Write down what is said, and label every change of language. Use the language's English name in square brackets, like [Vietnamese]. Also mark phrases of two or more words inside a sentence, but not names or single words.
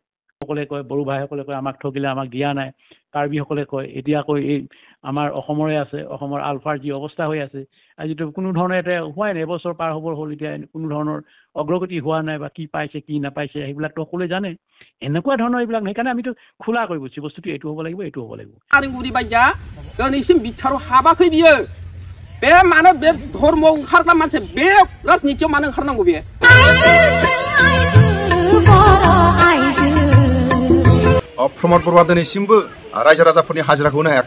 [Assamese] সকলে কয়, বড়ো ভাইসকলে কয় আমাক ঠগিলে, আমাক দিয়া নাই। কাৰ্বিসকলে কয় এতিয়া কয় এই আমাৰ অসমৰে আছে, অসমৰ আলফাৰ যি অৱস্থা হৈ আছে আজিতো কোনো ধৰণে এতিয়া হোৱাই নাই, এবছৰ পাৰ হ'বৰ হ'ল, এতিয়া কোনো ধৰণৰ অগ্ৰগতি হোৱা নাই বা কি পাইছে কি নাপাইছে সেইবিলাকতো সকলোৱে জানে। এনেকুৱা ধৰণৰ এইবিলাক সেইকাৰণে আমিতো খোলা কৰি বুজিছোঁ বস্তুটো এইটো হ'ব লাগিব, এইটো হ'ব লাগিব। [Bodo] आरिंगुरि बायजा दिनैसिम बिथाराव हाबाखै बियो। बे मानो बे धर्मआव ओंखारग्रा मानसि बे राजनितियाव मानो ओंखारनांगौ बे? प्रमद बर'आ दिनैसिमबो रायजो राजाफोरनि हाजिराखौ होनो हायाखै।